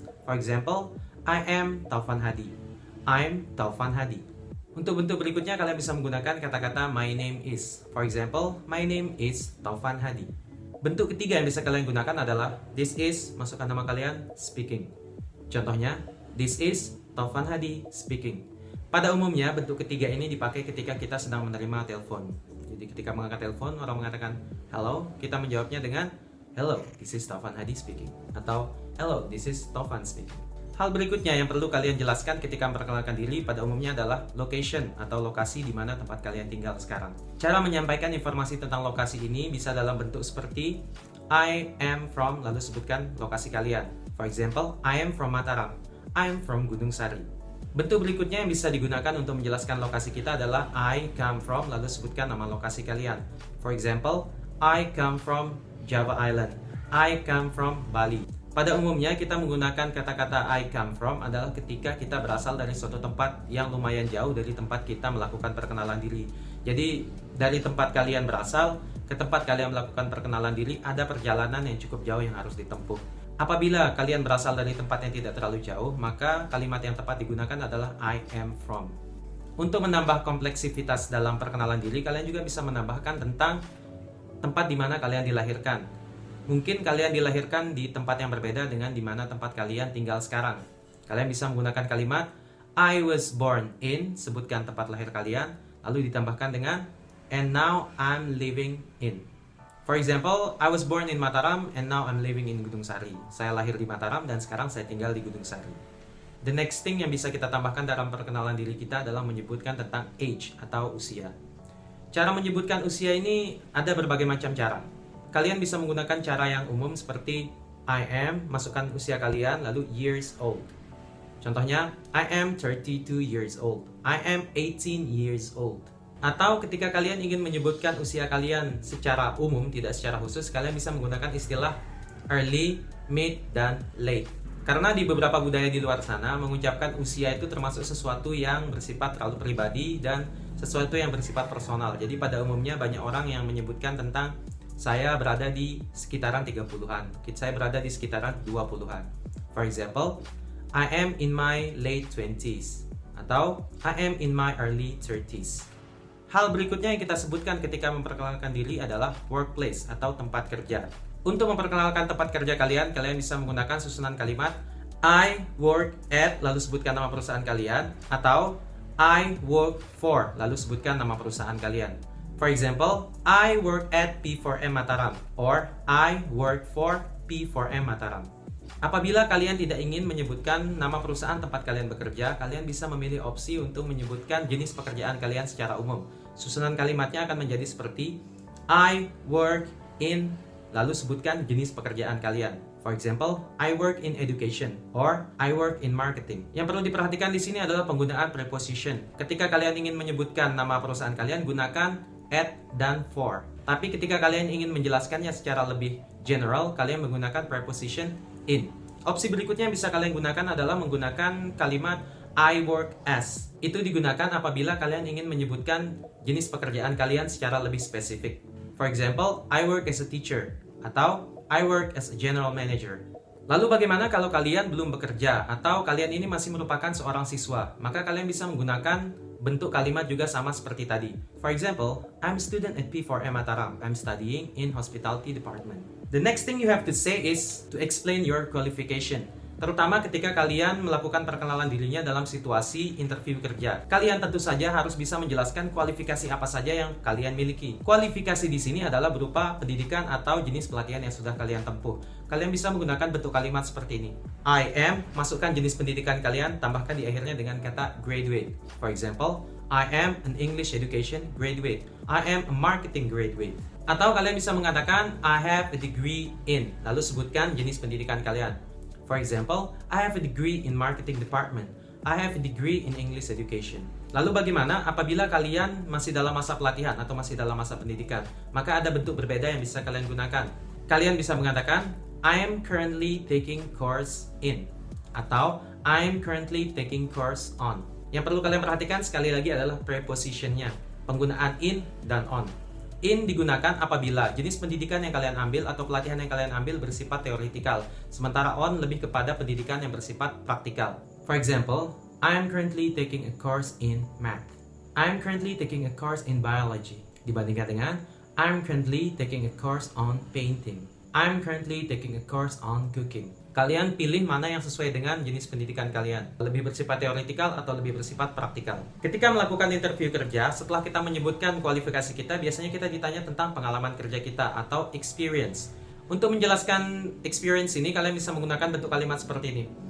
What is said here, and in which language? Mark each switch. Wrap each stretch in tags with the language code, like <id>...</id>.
<en>For example, I am Taufan Hadi. I'm Taufan Hadi.</en> <id>Untuk bentuk berikutnya, kalian bisa menggunakan kata-kata</id> <en>my name is. For example, my name is Taufan Hadi.</en> <id>Bentuk ketiga yang bisa kalian gunakan adalah</id> <en>this is,</en> <id>masukkan nama kalian,</id> <en>speaking.</en> <id>Contohnya,</id> <en>this is Taufan Hadi speaking.</en> <id>Pada umumnya, bentuk ketiga ini dipakai ketika kita sedang menerima telepon. Jadi ketika mengangkat telepon, orang mengatakan hello, kita menjawabnya dengan</id> <en>hello, this is Taufan Hadi speaking.</en> <id>Atau</id> <en>hello, this is Taufan speaking.</en> <id>Hal berikutnya yang perlu kalian jelaskan ketika memperkenalkan diri pada umumnya adalah location atau lokasi di mana tempat kalian tinggal sekarang. Cara menyampaikan informasi tentang lokasi ini bisa dalam bentuk seperti</id> <en>I am from,</en> <id>lalu sebutkan lokasi kalian.</id> <en>For example, I am from Mataram. I am from Gunung Sari.</en> <id>Bentuk berikutnya yang bisa digunakan untuk menjelaskan lokasi kita adalah</id> <en>I come from,</en> <id>lalu sebutkan nama lokasi kalian.</id> <en>For example, I come from Java Island. I come from Bali.</en> <id>Pada umumnya kita menggunakan kata-kata</id> <en>I come from</en> <id>adalah ketika kita berasal dari suatu tempat yang lumayan jauh dari tempat kita melakukan perkenalan diri. Jadi dari tempat kalian berasal ke tempat kalian melakukan perkenalan diri ada perjalanan yang cukup jauh yang harus ditempuh. Apabila kalian berasal dari tempat yang tidak terlalu jauh, maka kalimat yang tepat digunakan adalah</id> <en>I am from.</en> <id>Untuk menambah kompleksivitas dalam perkenalan diri, kalian juga bisa menambahkan tentang tempat di mana kalian dilahirkan. Mungkin kalian dilahirkan di tempat yang berbeda dengan di mana tempat kalian tinggal sekarang. Kalian bisa menggunakan kalimat</id> <en>I was born in,</en> <id>sebutkan tempat lahir kalian, lalu ditambahkan dengan</id> <en>and now I'm living in. For example, I was born in Mataram and now I'm living in Gunung Sari.</en> <id>Saya lahir di Mataram dan sekarang saya tinggal di Gunung Sari.</id> <en>The next thing</en> <id>yang bisa kita tambahkan dalam perkenalan diri kita adalah menyebutkan tentang age atau usia. Cara menyebutkan usia ini ada berbagai macam cara. Kalian bisa menggunakan cara yang umum seperti</id> <en>I am,</en> <id>masukkan usia kalian, lalu</id> <en>years old.</en> <id>Contohnya,</id> <en>I am 32 years old. I am 18 years old.</en> <id>Atau ketika kalian ingin menyebutkan usia kalian secara umum, tidak secara khusus, kalian bisa menggunakan istilah early, mid, dan late. Karena di beberapa budaya di luar sana, mengucapkan usia itu termasuk sesuatu yang bersifat terlalu pribadi dan sesuatu yang bersifat personal. Jadi pada umumnya banyak orang yang menyebutkan tentang saya berada di sekitaran 30-an, saya berada di sekitaran 20-an.</id> <en>For example, I am in my late 20s</en> <id>atau</id> <en>I am in my early 30s.</en> <id>Hal berikutnya yang kita sebutkan ketika memperkenalkan diri adalah workplace atau tempat kerja. Untuk memperkenalkan tempat kerja kalian, kalian bisa menggunakan susunan kalimat</id> <en>I work at,</en> <id>lalu sebutkan nama perusahaan kalian, atau</id> <en>I work for,</en> <id>lalu sebutkan nama perusahaan kalian.</id> <en>For example, I work at P4M Mataram or I work for P4M Mataram.</en> <id>Apabila kalian tidak ingin menyebutkan nama perusahaan tempat kalian bekerja, kalian bisa memilih opsi untuk menyebutkan jenis pekerjaan kalian secara umum. Susunan kalimatnya akan menjadi seperti</id> <en>I work in,</en> <id>lalu sebutkan jenis pekerjaan kalian.</id> <en>For example, I work in education or I work in marketing.</en> <id>Yang perlu diperhatikan di sini adalah penggunaan preposition. Ketika kalian ingin menyebutkan nama perusahaan kalian, gunakan at dan for. Tapi ketika kalian ingin menjelaskannya secara lebih general, kalian menggunakan preposition in. Opsi berikutnya yang bisa kalian gunakan adalah menggunakan kalimat</id> <en>I work as.</en> <id>Itu digunakan apabila kalian ingin menyebutkan jenis pekerjaan kalian secara lebih spesifik.</id> <en>For example, I work as a teacher</en> <id>atau</id> <en>I work as a general manager.</en> <id>Lalu bagaimana kalau kalian belum bekerja atau kalian ini masih merupakan seorang siswa? Maka kalian bisa menggunakan bentuk kalimat juga sama seperti tadi.</id> <en>For example, I'm a student at P4M Mataram. I'm studying in hospitality department. The next thing you have to say is to explain your qualification.</en> <id>Terutama ketika kalian melakukan perkenalan dirinya dalam situasi interview kerja. Kalian tentu saja harus bisa menjelaskan kualifikasi apa saja yang kalian miliki. Kualifikasi di sini adalah berupa pendidikan atau jenis pelatihan yang sudah kalian tempuh. Kalian bisa menggunakan bentuk kalimat seperti ini.</id> <en>I am,</en> <id>masukkan jenis pendidikan kalian, tambahkan di akhirnya dengan kata graduate.</id> <en>For example, I am an English education graduate. I am a marketing graduate.</en> <id>Atau kalian bisa mengatakan</id> <en>I have a degree in,</en> <id>lalu sebutkan jenis pendidikan kalian.</id> <en>For example, I have a degree in marketing department. I have a degree in English education.</en> <id>Lalu bagaimana apabila kalian masih dalam masa pelatihan atau masih dalam masa pendidikan? Maka ada bentuk berbeda yang bisa kalian gunakan. Kalian bisa mengatakan</id> <en>I am currently taking course in</en> <id>atau</id> <en>I am currently taking course on.</en> <id>Yang perlu kalian perhatikan sekali lagi adalah prepositionnya, penggunaan in dan on. In digunakan apabila jenis pendidikan yang kalian ambil atau pelatihan yang kalian ambil bersifat teoretikal, sementara on lebih kepada pendidikan yang bersifat praktikal.</id> <en>For example, I am currently taking a course in math. I am currently taking a course in biology.</en> <id>Dibandingkan dengan</id> <en>I am currently taking a course on painting. I am currently taking a course on cooking.</en> <id>Kalian pilih mana yang sesuai dengan jenis pendidikan kalian. Lebih bersifat teoretikal atau lebih bersifat praktikal. Ketika melakukan interview kerja, setelah kita menyebutkan kualifikasi kita, biasanya kita ditanya tentang pengalaman kerja kita atau experience. Untuk menjelaskan experience ini, kalian bisa menggunakan bentuk kalimat seperti ini.</id>